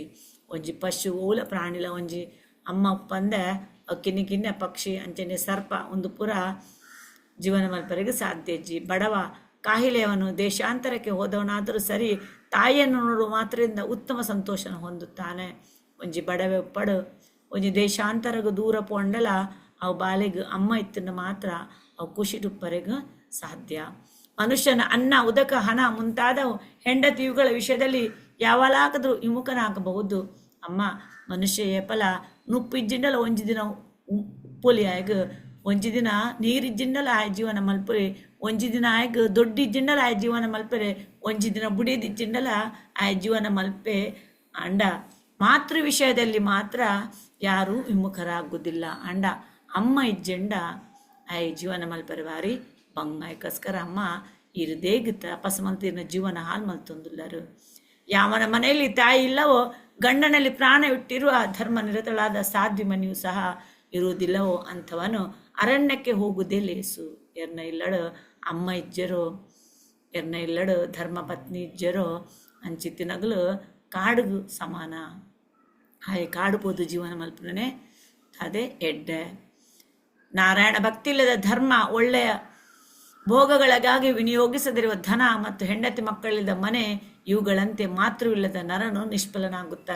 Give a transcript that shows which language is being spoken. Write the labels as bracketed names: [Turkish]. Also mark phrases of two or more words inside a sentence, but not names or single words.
[Tulu] ಒಂಜಿ ಪಶು ಓಲ ಪ್ರಾಣಿಲ ಒಂಜಿ ಅಮ್ಮ ಉಪ್ಪಂದೆ ಅವು ಕಿನ್ನೆ ಪಕ್ಷಿ ಅಂಚನೆ ಸರ್ಪ ಒಂದು ಪುರ ಜೀವನ ಮಲ್ಪರೆಗೆ ಸಾಧ್ಯ ಇಜ್ಜಿ. [Kannada] ಬಡವ ಕಾಹಿಲೆಯವನು ದೇಶಾಂತರಕ್ಕೆ ಹೋದವನಾದರೂ ಸರಿ ತಾಯಿಯನ್ನು ನೋಡುವ ಮಾತ್ರದಿಂದ ಉತ್ತಮ ಸಂತೋಷನ ಹೊಂದುತ್ತಾನೆ. [Tulu] ಒಂಜಿ ಬಡವೆ ಉಪ್ಪಡು ಒಂಜಿ ದೇಶಾಂತರಗೂ ದೂರ ಪೋಂಡಲ ಅವು ಬಾಲೆಗೆ ಅಮ್ಮ ಇತ್ತಿನ ಮಾತ್ರ ಅವು ಖುಷಿಡುಪ್ಪರೆಗೂ ಸಾಧ್ಯ. [Kannada] ಮನುಷ್ಯನ ಅನ್ನ, ಉದಕ, ಹಣ ಮುಂತಾದ ಹೆಂಡತಿ ಇವುಗಳ ವಿಷಯದಲ್ಲಿ ಯಾವಲಾಗದ್ರೂ ವಿಮುಖನಾಗಬಹುದು. [Tulu] ಅಮ್ಮ ಮನುಷ್ಯ ಏಪಲ ನುಪ್ಪಿಜ್ಜಿಂಡಲ ಒಂಜಿ ದಿನ ಉಪ್ಪುಲಿ ಆಯ್ಗ, ಒಂಜಿ ದಿನ ನೀರಿಜ್ಜಿಂಡಲ ಆಯ್ ಜೀವನ ಮಲ್ಪರೆ, ಒಂಜಿ ದಿನ ಆಯ್ಗ ದೊಡ್ಡಿಜ್ಜಿಂಡಲ ಆಯ್ ಜೀವನ ಮಲ್ಪರೆ, ಒಂಜಿ ದಿನ ಬುಡಿದಿಜ್ಜಿಂಡಲ ಆಯ್ ಜೀವನ ಮಲ್ಪೆ ಅಂಡ. [Kannada] ಮಾತೃ ವಿಷಯದಲ್ಲಿ ಮಾತ್ರ ಯಾರೂ ವಿಮುಖರಾಗುವುದಿಲ್ಲ ಅಂಡ. [Tulu] ಅಮ್ಮ ಇಜ್ಜೆಂಡ ಆಯ್ ಜೀವನ ಮಲ್ಪರೆ ಬಾರಿ ಬಂಗಾಯ್ಕೋಸ್ಕರ ಅಮ್ಮ ಇರದೇಗ ತಪಸ್ ಮಲ್ತಿನ ಜೀವನ ಹಾಳು ಮಲ್ತೊಂದುಲ್ಲರು. [Kannada] ಯಾವನ ಮನೆಯಲ್ಲಿ ತಾಯಿ ಇಲ್ಲವೋ ಗಂಡನಲ್ಲಿ ಪ್ರಾಣ ಇಟ್ಟಿರುವ ಧರ್ಮ ನಿರತಳಾದ ಸಾಧ್ವಿ ಮನೆಯೂ ಸಹ ಇರುವುದಿಲ್ಲವೋ ಅಂಥವನು ಅರಣ್ಯಕ್ಕೆ ಹೋಗುವುದೇ ಲೇಸು. [Tulu] ಎರ್ನ ಇಲ್ಲಡು ಅಮ್ಮ ಇಜ್ಜರೋ, ಎರ್ನ ಇಲ್ಲಡು ಧರ್ಮ ಪತ್ನಿ ಇಜ್ಜರೋ ಅಂಚಿತ್ತಿನಗಲು ಕಾಡುಗು ಸಮಾನ. ಹಾಗೆ ಕಾಡುಬೋದು ಜೀವನ ಮಲ್ಪನೆ ಅದೇ ಎಡ್ಡೆ. [Kannada] ನಾರಾಯಣ ಭಕ್ತಿ ಇಲ್ಲದ ಧರ್ಮ, ಒಳ್ಳೆಯ ಭೋಗಗಳಿಗಾಗಿ ವಿನಿಯೋಗಿಸದಿರುವ ಧನ ಮತ್ತು ಹೆಂಡತಿ ಮಕ್ಕಳಿಲ್ಲದ ಮನೆ ಇವುಗಳಂತೆ ಮಾತೃವಿಲ್ಲದ ನರನು ನಿಷ್ಫಲನಾಗುತ್ತಾನೆ.